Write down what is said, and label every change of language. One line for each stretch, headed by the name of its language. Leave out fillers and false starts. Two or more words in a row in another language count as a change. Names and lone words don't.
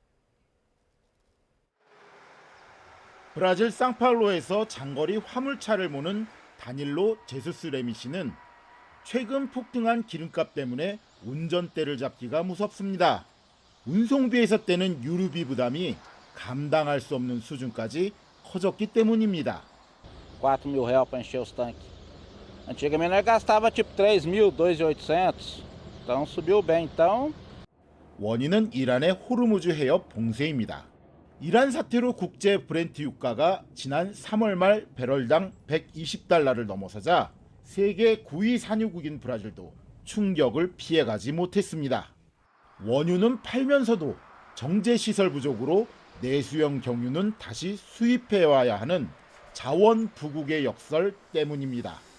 Korean: 브라질 상파울루에서 장거리 화물차를 모는 다닐로 제수스 레미 씨는 최근 폭등한 기름값 때문에 운전대를 잡기가 무섭습니다. 운송비에서 떼는 유류비 부담이 감당할 수 없는 수준까지 커졌기 때문입니다.
Portuguese: 4.000 reais para encher os tanques. Antigamente nós gastava tipo 3.000, 2.800. Então subiu bem. Então
Korean: 원인은 이란의 호르무즈 해협 봉쇄입니다. 이란 사태로 국제 브렌트 유가가 지난 3월 말 배럴당 $120달러를 넘어서자 세계 9위 산유국인 브라질도 충격을 피해가지 못했습니다. 원유는 팔면서도 정제시설 부족으로 내수용 경유는 다시 수입해와야 하는 자원 부국의 역설 때문입니다.